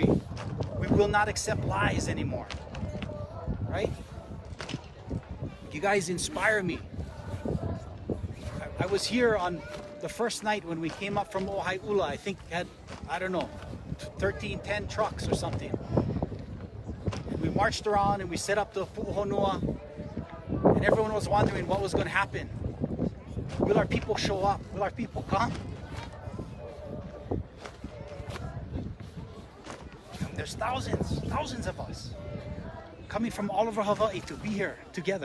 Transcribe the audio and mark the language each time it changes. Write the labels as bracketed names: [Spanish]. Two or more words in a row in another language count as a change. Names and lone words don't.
[English] We will not accept lies anymore, right? You guys inspire me. I was here on the first night when we came up from Ohaiula. I think had, I don't know, 10 trucks or something. And we marched around and we set up the puʻuhonua, and everyone was wondering what was going to happen. Will our people show up? Will our people come? There's thousands of us coming from all over Hawaii to be here together.